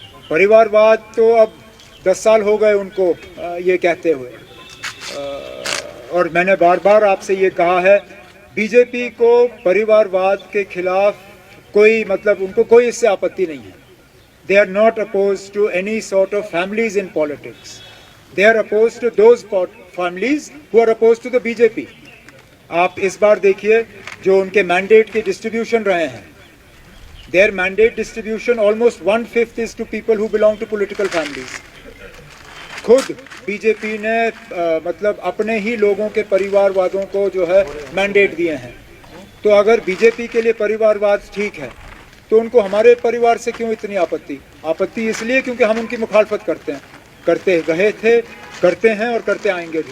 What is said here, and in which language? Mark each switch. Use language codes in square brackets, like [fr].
[hi] परिवारवाद तो अब 10 साल हो गए उनको ये कहते हुए, और मैंने बार बार आपसे ये कहा है, बीजेपी को परिवारवाद के खिलाफ कोई मतलब उनको कोई इससे आपत्ति नहीं है। [en] They are not oppose to any sort of families in politics, they are oppose to those families who are oppose to the BJP. [hi] आप इस बार देखिए जो उनके मैंडेट के डिस्ट्रीब्यूशन रहे हैं, [en] their mandate distribution almost 1/5 is to people who belong to political families. [hi] खुद BJP ने मतलब अपने ही लोगों के परिवारवादों को जो है मैंडेट दिए हैं। तो अगर बीजेपी के लिए परिवारवाद ठीक है तो उनको हमारे परिवार से क्यों इतनी आपत्ति? आपत्ति इसलिए क्योंकि हम उनकी मुखालफत करते हैं, करते रहे थे, करते हैं और करते आएंगे भी।